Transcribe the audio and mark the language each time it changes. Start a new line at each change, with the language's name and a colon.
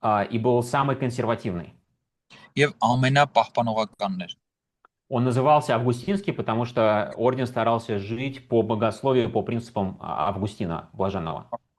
Russian: И был самый консервативный.
Armenian: եւ ամենապահպանողականն էր։
Russian: Он назывался Августинский, потому что орден старался жить по богословию, по принципам Августина Блаженного.